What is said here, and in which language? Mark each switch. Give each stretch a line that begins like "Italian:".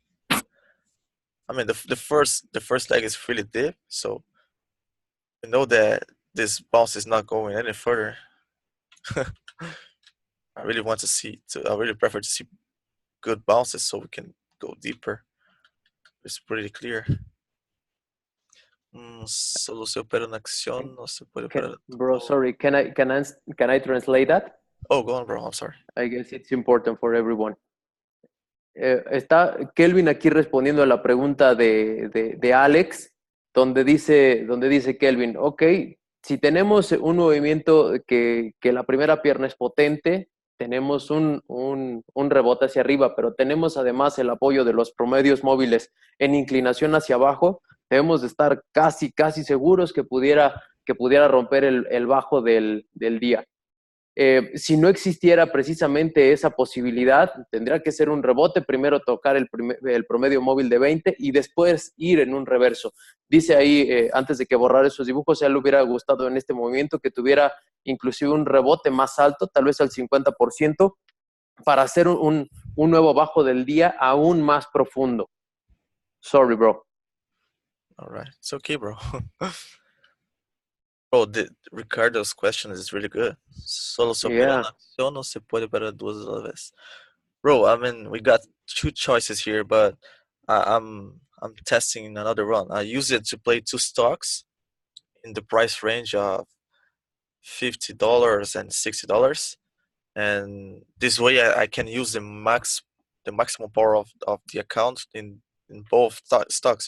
English: I mean, the first leg is really deep, so we know that this bounce is not going any further. I really want to see. I really prefer to see good bounces so we can go deeper. It's pretty clear.
Spanish: Solo se opera una acción, no se puede operar.
English: Bro, sorry. Can I translate that? Oh, go on, bro. I'm sorry. I guess it's important for everyone.
Spanish: Está Kelvin aquí respondiendo a la pregunta de Alex, donde dice Kelvin, ok, si tenemos un movimiento que la primera pierna es potente, tenemos un rebote hacia arriba, pero tenemos además el apoyo de los promedios móviles en inclinación hacia abajo, debemos de estar casi seguros que pudiera romper el bajo del día. Si no existiera precisamente esa posibilidad, tendría que ser un rebote, primero tocar el promedio móvil de 20 y después ir en un reverso. Dice ahí, antes de que borrar esos dibujos, a él le hubiera gustado en este movimiento que tuviera inclusive un rebote más alto, tal vez al 50%, para hacer un nuevo bajo del día aún más profundo.
English: Sorry, bro. All right. It's okay, bro. Bro, Ricardo's question is really good.
Spanish: Solo se opera una acción, no se puede operar dos a la vez.
English: Bro, I mean, we got two choices here, but I'm testing another run. I use it to play two stocks in the price range of $50 and $60, and this way I can use the maximum power of the account in both stocks.